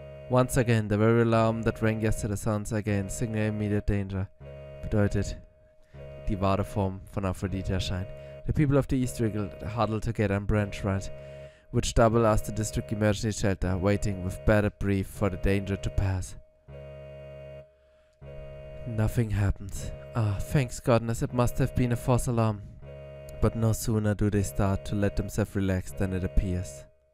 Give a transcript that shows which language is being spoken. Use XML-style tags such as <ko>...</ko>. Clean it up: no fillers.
<en>Once again, the very alarm that rang yesterday sounds again. Signal immediate danger.</en> <de>Bedeutet, die wahre Form von Aphrodite erscheint.</de> <en>The people of the East huddle together and branch right, which double as the district emergency shelter, waiting with bated breath for the danger to pass. Nothing happens. Ah, thanks goodness, it must have been a false alarm. But no sooner do they start to let themselves relax than it appears.</en>